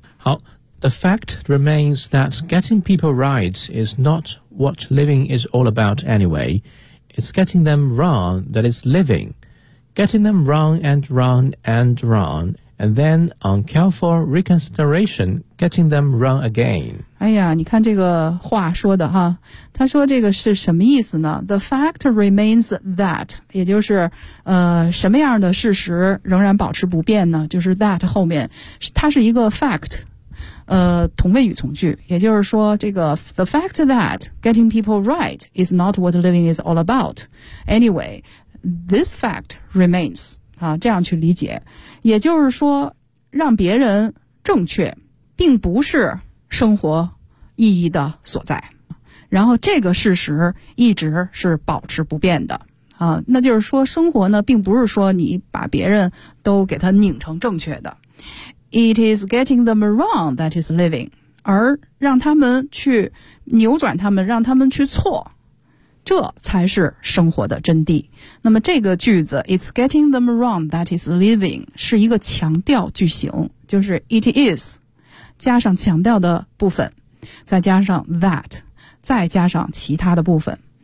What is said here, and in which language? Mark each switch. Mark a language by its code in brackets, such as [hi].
[en] 好，The fact remains that getting people right is not what living is all about anyway. It's getting them wrong that is living. Getting them wrong and wrong and wrong, and then on careful reconsideration, getting them wrong again. [zh] 哎呀，你看这个话说的哈，他说这个是什么意思呢？ [en] The fact remains that， [zh] 也就是什么样的事实仍然保持不变呢？就是 that 后面，它是一个 fact。同位语从句，也就是说这个 [en] the fact that getting people right is not what living is all about anyway, this fact remains [zh] 啊，这样去理解，也就是说让别人正确并不是生活意义的所在，然后这个事实一直是保持不变的啊，那就是说生活呢并不是说你把别人都给它拧成正确的。 [en] It is getting them wrong that is living. [zh] 而让他们去扭转他们，让他们去错，这才是生活的真谛。那么这个句子 [en] It's getting them wrong that is living [zh] 是一个强调句型，就是 it is 加上强调的部分，再加上 that 再加上其他的部分。